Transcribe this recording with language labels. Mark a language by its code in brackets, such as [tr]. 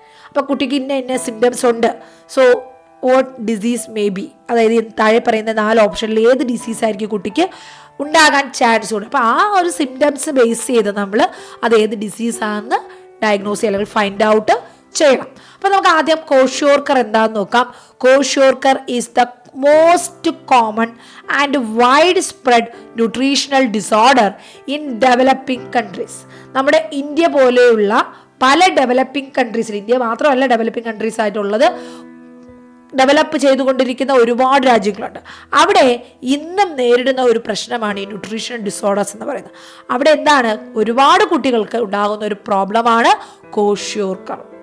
[ml] അപ്പോൾ കുട്ടിക്ക് ഇന്ന സിംറ്റംസ് ഉണ്ട്, [en] so what disease may be, [ml] അതായത് താഴെ പറയുന്ന 4 ഓപ്ഷനിൽ ഏത് ഡിസീസ് ആയിരിക്കും കുട്ടിക്ക് ഉണ്ടാകാൻ ചാൻസ് ഉണ്ട്. അപ്പോൾ ആ ഒരു സിംറ്റംസ് ബേസ് ചെയ്ത് നമ്മൾ അത് ഏത് ഡിസീസാണെന്ന് ഡയഗ്നോസ് ചെയ്യുക അല്ലെങ്കിൽ ഫൈൻഡ് ഔട്ട് ചെയ്യണം. അപ്പോൾ നമുക്ക് ആദ്യം കോഷ്യോർക്കർ എന്താണെന്ന് നോക്കാം. [en] Kwashiorkor is the most common and widespread nutritional disorder in developing countries. [ml] നമ്മുടെ ഇന്ത്യ പോലെയുള്ള പല ഡെവലപ്പിംഗ് കൺട്രീസിൽ, ഇന്ത്യ മാത്രമല്ല ഡെവലപ്പിംഗ് കൺട്രീസ് ആയിട്ടുള്ളത്, ഡെവലപ്പ് ചെയ്തുകൊണ്ടിരിക്കുന്ന ഒരുപാട് രാജ്യങ്ങളുണ്ട്. അവിടെ ഇന്നും നേരിടുന്ന ഒരു പ്രശ്നമാണ് ഈ ന്യൂട്രീഷൻ ഡിസോർഡേഴ്സ് എന്ന് പറയുന്നത്. അവിടെ എന്താണ്, ഒരുപാട് കുട്ടികൾക്ക് ഉണ്ടാകുന്ന ഒരു പ്രോബ്ലമാണ് കോഷ്യോർക്കർ.